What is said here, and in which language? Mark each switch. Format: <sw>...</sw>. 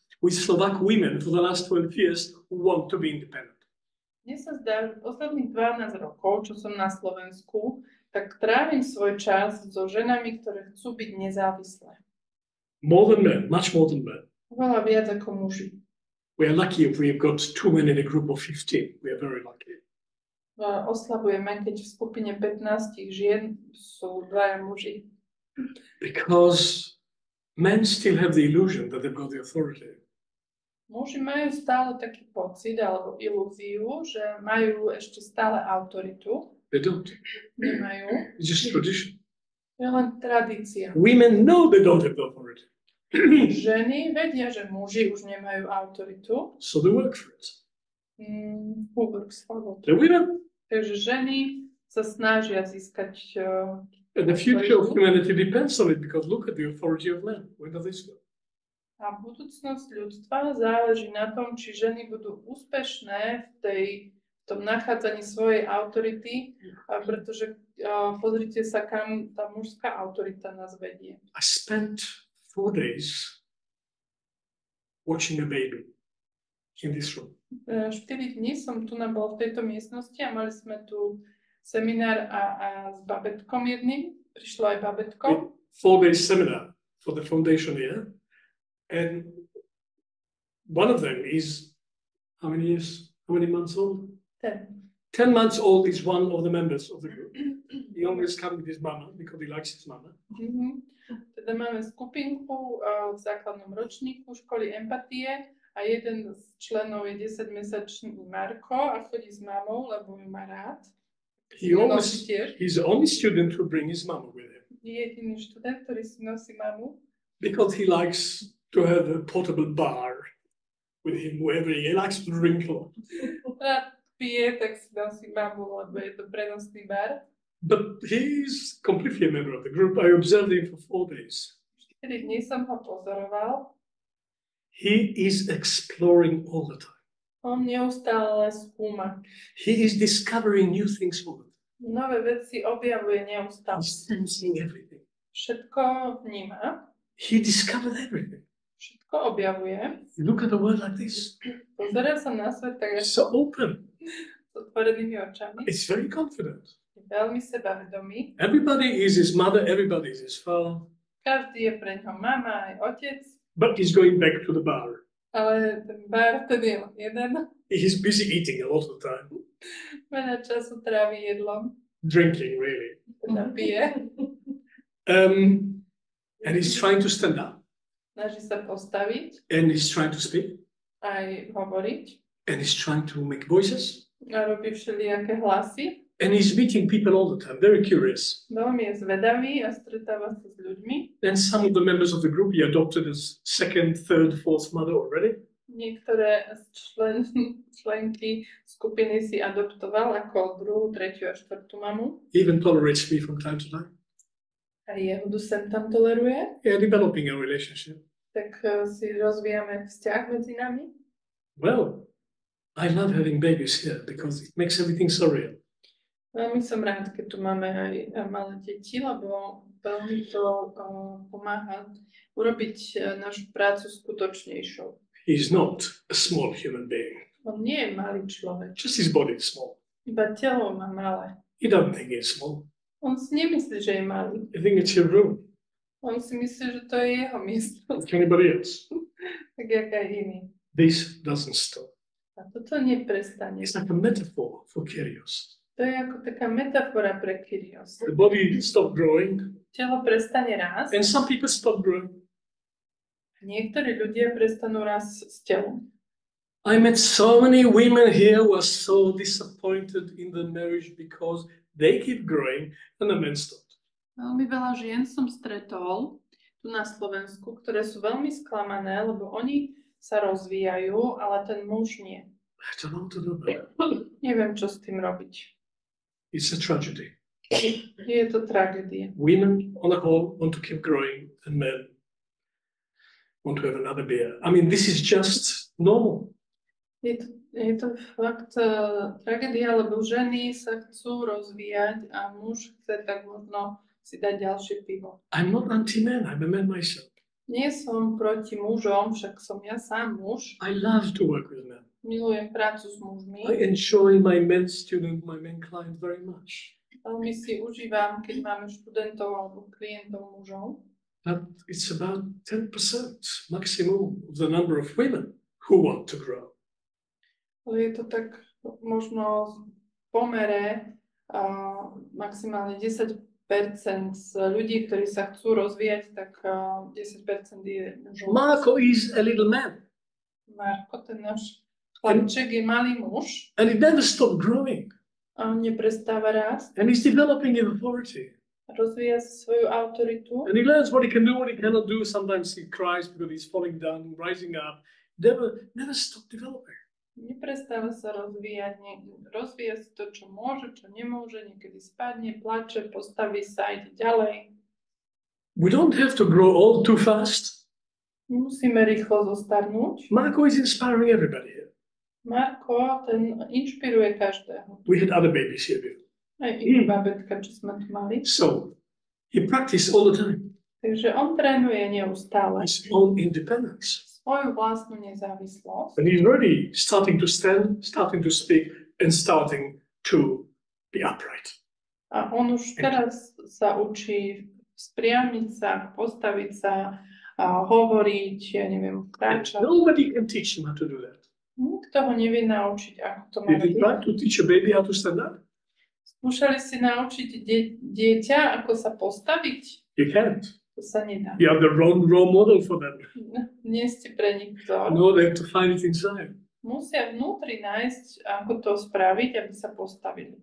<en>with Slovak women for the last 12 years who want to be independent.</en> <sk>Mne sa zdá, že posledných 12 rokov, čo som na Slovensku, tak trávim svoj čas so ženami, ktoré chcú byť nezávislé.</sk> <en>More than men, much more than men.</en> <sk>Oveľa viac ako muži.</sk> <en>We are lucky if we've got 2 men in a group of 15. We are very lucky.</en> <sk>Oslavujeme, keď v skupine 15 žien sú 2 muži.</sk> <en>Because men still have the illusion that they've got the authority.</en> <sk>Muži majú stále taký pocit alebo ilúziu, že majú ešte stále autoritu.</sk> <en>They don't.</en> <sk>Nemajú.</sk> <en>It's just tradition.</en> <sk>Je len tradícia.</sk> <en>Women know they don't have the authority.</en> <sk>Ženy vedia, že muži už nemajú autoritu.</sk> <en>So they work for it. Who works for it? The women.</en> <sk>Takže ženy sa snažia získať</sk> <en>And the future of humanity depends on it because look at the authority of men. Where does this go?</en> <sk>a budúcnosť ľudstva záleží na tom, či ženy budú úspešné v tom nachádzaní svojej autority, pretože pozrite sa, kam tá mužská autorita nás vedie.</sk> <en>I spent 4 days watching a baby in this room.</en> <sk>4 dní som tu bol v tejto miestnosti a mali sme tu seminár a s babetkom jedným. Prišlo aj babetko.</sk> <en>4 days seminar for the foundation here. And one of them is how many years? How many months old? 10 months old is one of the members of the group. He always comes with his mama because he likes his mama.</en> <sk>Teda máme skupinku v základnom ročníku školy empatie a jeden z členov je 10-mesačný Marko a chodí s mamou, lebo ju má rád.</sk> <en>He's the only student who bring his mama with him.</en> <sk>Je jediný študent, ktorý si nosí mamu.</sk> <en>Because he likes to have a portable bar with him wherever he likes to drink a lot.</en> <sk>Rád pije, tak si nosí mamu, lebo je to prenosný bar.</sk> <en>But he's completely a member of the group. I observed him for 4 days.</en> <sk>4 dní som ho pozoroval.</sk> <en>He is exploring all the time.</en> <sk>On neustále skúma.</sk> <en>He is discovering new things all the time.</en> <sk>Nové veci objavuje neustále.</sk> <en>He's sensing everything.</en> <sk>Všetko vníma.</sk> <en>He discovered everything.</en> <sk>Všetko objavuje.</sk> <en>You look at the world like this.</en> <sk>Pozerá sa na svet tak</sk> <en>It's so open.</en> <sk>s otvorenými očami.</sk> <en>It's very confident.</en> <sk>Je veľmi sebavedomý.</sk> <en>Everybody is his mother, everybody is his father.</en> <sk>Každý je pre ňo mama aj otec.</sk> <en>But he's going back to the bar.</en> <sk>Ale ten bar ten je len jeden.</sk> <en>He's busy eating a lot of the time.</en> <sk>Veľa času trávi jedlom.</sk> <en>Drinking, really.</en> <sk>Teda pije.</sk> <en>And he's trying to stand up.</en> <sk>Snaží sa postaviť.</sk> <en>And he's trying to speak.</en> <sk>Aj hovoriť.</sk> <en>And he's trying to make voices.</en> <sk>A robí všelijaké hlasy.</sk> <en>And he's meeting people all the time, very curious.</en> <sk>Veľmi je zvedavý a stretáva sa s ľuďmi.</sk> <en>And some of the members of the group he adopted as second, third, fourth mother already.</en> <sk>Niektoré členky skupiny si adoptoval ako druhú, tretiu a štvrtú mamu.</sk> <en>He even tolerates me from time to time.</en> <sk>A Jehudu sem tam toleruje.</sk> <en>Yeah, developing a relationship.</en> <sk>Tak si rozvíjame vzťah medzi nami.</sk> <en>Well, I love having babies here because it makes everything so real.</en> <sk>Veľmi som rád, keď tu máme aj malé deti, lebo veľmi to pomáha urobiť našu prácu skutočnejšou.</sk> <en>He's not a small human being.</en> <sk>On nie je malý človek.</sk> <en>Just his body is small.</en> <sk>Iba telo má malé.</sk> <en>He doesn't think he's small.</en> <sk>On si nemyslí, že je malý.</sk> <en>I think it's your room.</en> <sk>On si myslí, že to je jeho miesto.</sk> <en>Like anybody else.</en> <sk>Tak jak aj iný.</sk> <en>This doesn't stop.</en> <sk>A toto neprestane.</sk> <en>It's like a metaphor for Kyrios.</en> <sk>To je ako taká metafora pre Kyrios.</sk> <en>The body stopped growing,</en> <sk>Telo prestane rásť</sk> <en>and some people stop growing.</en> <sk>a niektorí ľudia prestanú rásť s telom.</sk> <en>I met so many women here who are so disappointed in the marriage because they keep growing and the men stopped.</en> <sk>Veľmi veľa žien som stretol tu na Slovensku, ktoré sú veľmi sklamané, lebo oni sa rozvíjajú, ale ten muž nie.</sk> <en>I don't know what to do about it.</en> <sk>Neviem, čo s tým robiť.</sk> <en>It's a tragedy.</en> <sk>Je to tragédia.</sk> <en>Women on the whole want to keep growing and men want to have another beer. I mean, this is just normal.</en> <sk>Je to fakt tragédia, lebo ženy sa chcú rozvíjať a muž chce tak možno si dať ďalšie pivo.</sk> <en>I'm not anti-man, I'm a man myself.</en> <sk>Nie som proti mužom, však som ja sám muž.</sk> <en>I love to work with men.</en> <sk>Milujem prácu s mužmi.</sk> <en>I enjoy my men student, my men client very much.</en> <sk>Veľmi si užívam, keď máme študentov alebo klientov mužov.</sk> <en>But it's about 10% maximum of the number of women who want to grow.</en> <sk>Ale je to tak možno v pomere maximálne 10% z ľudí, ktorí sa chcú rozvíjať, tak 10% je mužov.</sk> <en>Marco is a little man.</en> <sk>Marko, ten náš chlapček je malý muž.</sk> <en>And he never stopped growing.</en> <sk>A on neprestáva rásť.</sk> <en>And he's developing in authority.</en> <sk>Rozvíja svoju autoritu.</sk> <en>And he learns what he can do, what he cannot do. Sometimes he cries because he's falling down, rising up. Never stop developing.</en> <sk>Neprestáva sa rozvíjať. Rozvíja si to, čo môže, čo nemôže. Niekedy spadne, plače, postaví sa, ide ďalej.</sk> <en>We don't have to grow all too fast.</en> <sk>Musíme rýchlo zostarnúť.</sk> <en>Marco is inspiring everybody here.</en> <sk>Marko, ten inšpiruje každého.</sk> <en>We had other babies here before.</en> <sk>Aj iné babetka, čo sme tu mali.</sk> <en>So he practiced all the time.</en> <sk>Takže on trénuje neustále</sk> <en>His own independence.</en> <sk>svoju vlastnú nezávislosť.</sk> <en>And he's already starting to stand, starting to speak, and starting to be upright.</en> <sk>A on už teraz sa učí spriamiť sa, postaviť sa, a hovoriť, ja neviem, kráčať.</sk> <en>Nobody can teach him how to do that.</en> <sk>Nikto ho nevie naučiť, ako to má</sk> <en>Did you try</en> <sk>robiť.</sk> <en>to teach a baby how to stand up?</en> <sk>Skúšali si naučiť dieťa, ako sa postaviť?</sk> <en>You can't.</en> <sk>To sa nedá.</sk> <en>You have the wrong role model for them.</en> <sk>Nie ste pre nich vzor.</sk> <en>No, they have to find it inside.</en> <sk>Musia vnútri nájsť, ako to spraviť, aby sa postavili.</sk>